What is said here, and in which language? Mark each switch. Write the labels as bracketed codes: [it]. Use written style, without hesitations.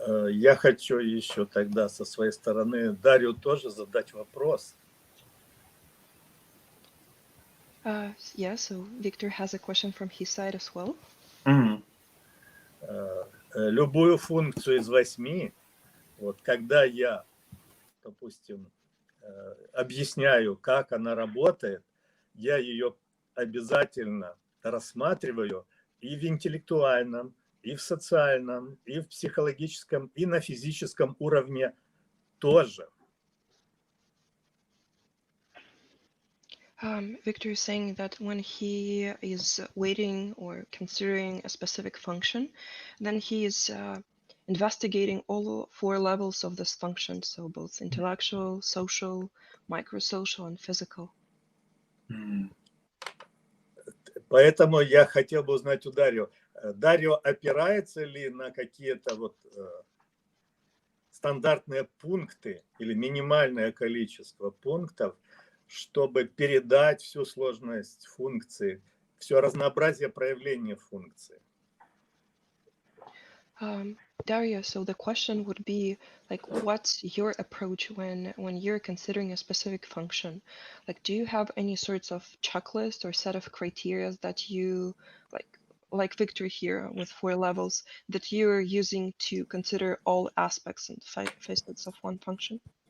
[ru] Я хочу еще тогда со своей стороны Дарью тоже задать вопрос. [en] Yeah, so Victor has a question from his side as well. [ru] Любую функцию из 8, вот когда я, допустим, объясняю, как она работает, я ее обязательно рассматриваю и в интеллектуальном, и в социальном, и в психологическом, и на физическом уровне тоже. [en] Victor is saying that when he is weighting or considering a specific function, then he is investigating all 4 levels of this function, so both intellectual, social, microsocial, and physical. [ru] Поэтому я хотел бы узнать у Дарио. Дарио опирается ли на какие-то вот стандартные пункты или минимальное количество пунктов, чтобы передать всю сложность функции, все разнообразие проявления функции? [en] Dario, so the question would be like, what's your approach when you're considering a specific function? Like, do you have any sorts of checklist or set of criteria that you like Victor here with 4 levels that you're using to consider all aspects and facets of one function?